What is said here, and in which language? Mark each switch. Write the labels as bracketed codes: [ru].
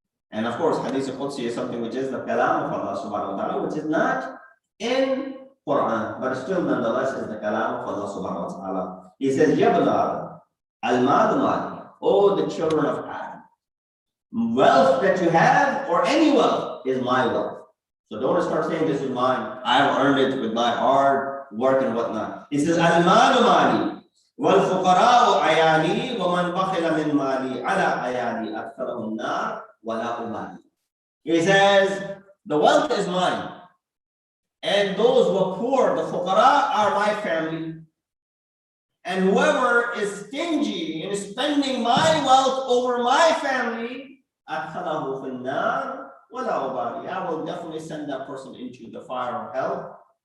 [en] And of course, Hadith al-Qudsi is something which is the kalam of Allah subhanahu wa ta'ala, which is not in Quran, but still nonetheless is the kalam of Allah subhanahu wa ta'ala. He says, [ar] Yabna al-mal mali, [en] oh the children of Adam, wealth that you have or any wealth is my wealth. So don't start saying this is mine. I've earned it with my hard work and whatnot. He says, [ar] al-mal mali. والفقراء عيالي ومن بخل من مالي على عيالي أدخله النار ولا أبالي. [en] He says, the wealth is mine, and those who are poor, the fuqara, are my family. And whoever is stingy in spending my wealth over my family, [ar] أدخله في النار ولا أبالي. [en] I will definitely send that person into the fire of hell,